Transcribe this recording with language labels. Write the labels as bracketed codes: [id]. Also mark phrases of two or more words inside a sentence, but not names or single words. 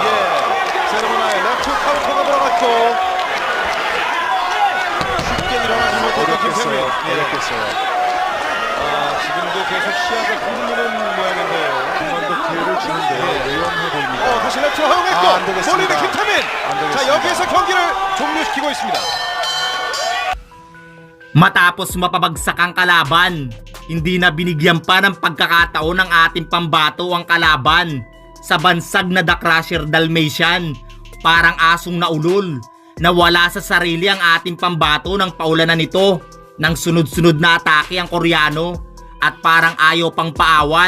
[ko] 세르모나의 레프트 카운터가 들어갔고 쉽게 일어나지 못했던 김태민. 어렵겠어요. 지금도 계속 시야가 흔들리는 모양인데요. 한 번 더 기회를 주는데 위험해 보입니다. 다시 레프트로 허용했고 안 되겠습니다. 몰리는 김태민. 안 되겠습니다. 자, 여기에서 경기를 종료시키고 있습니다. [tl] Matapos mapabagsak ang kalaban, hindi na binigyan pa ng pagkakataon ng ating pambato ang kalaban sa bansag na The Crusher Dalmatian. Parang asong naulol, nawala sa sarili ang ating pambato ng paulanan nito ng sunod-sunod na atake ang Koreano at parang ayaw pang paawat.